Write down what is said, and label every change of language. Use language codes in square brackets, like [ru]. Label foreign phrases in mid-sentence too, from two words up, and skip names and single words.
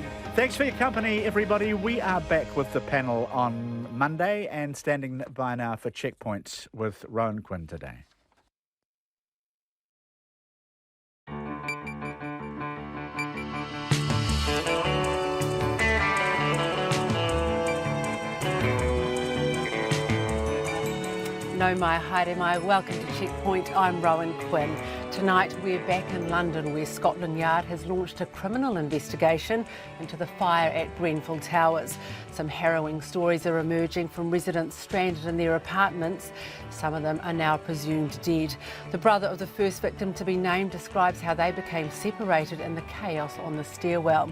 [en] Thanks for your company, everybody. We are back with the panel on Monday and standing by now for Checkpoints with Rowan Quinn today. [mi] No mai, haere mai, [en] welcome to Checkpoint, I'm Rowan Quinn. Tonight we're back in London where Scotland Yard has launched a criminal investigation into the fire at Grenfell Towers. Some harrowing stories are emerging from residents stranded in their apartments. Some of them are now presumed dead. The brother of the first victim to be named describes how they became separated in the chaos on the stairwell.